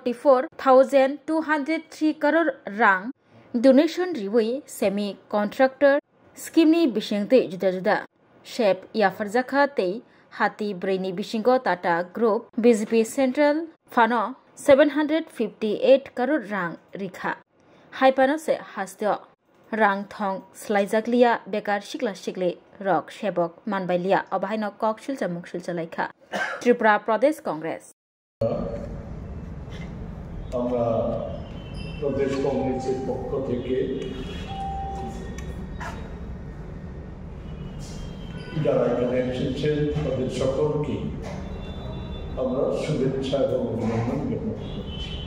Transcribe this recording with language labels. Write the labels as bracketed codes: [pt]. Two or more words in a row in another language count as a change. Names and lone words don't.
[brx] 44,203 करोड़ रां डोनेशन रिवै [en] semi conductor [brx] स्कीमनि बिसिंतै जुदा जुदा शेप याफरजाखा तै हाती ब्रैनि बिसिंगो टाटा ग्रुप बीजेपी सेंट्रल फानो 758 करोड़ रां रिखा हाइपानो से हास्त्य रां थं स्लाइजागलिया बेकार सिक्ला सिक्ले रक सेबक मानबायलिया अबहायनो कक सिलचामुं सिलचालायखा त्रिपुरा प्रदेश कांग्रेस [bn] আমরা প্রদেশ কংগ্রেসের পক্ষ থেকে যারা এখানে এসেছেন তাদের সকলকে আমরা শুভেচ্ছা এবং অভিনন্দন জ্ঞাপন করছি।